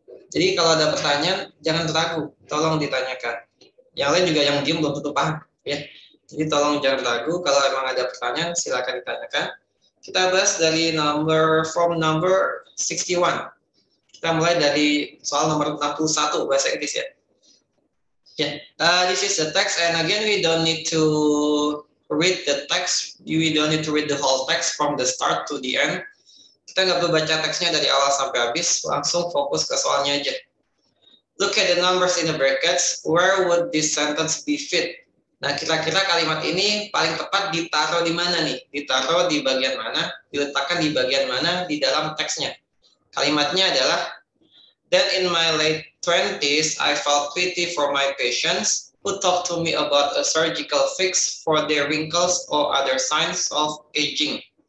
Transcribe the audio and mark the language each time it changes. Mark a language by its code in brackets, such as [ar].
[id] Jadi kalau ada pertanyaan jangan ragu, tolong ditanyakan. Yang lain juga yang diem belum tentu paham ya. Jadi tolong jangan ragu, kalau emang ada pertanyaan silakan ditanyakan. Kita bahas dari [en] from number 61. [id] Kita mulai dari soal nomor 61 bahasa Inggris ya. [en] This is the text, and again we don't need to read the text. We don't need to read the whole text from the start to the end. [id] Kita nggak perlu baca teksnya dari awal sampai habis, langsung fokus ke soalnya aja. [en] Look at the numbers in the brackets. Where would this sentence be fit? [id] Nah, kira-kira kalimat ini paling tepat ditaruh di mana nih? Ditaruh di bagian mana? Diletakkan di bagian mana di dalam teksnya? Kalimatnya adalah, [en] Then in my late 20s, I felt pity for my patients who talked to me about a surgical fix for their wrinkles or other signs of aging.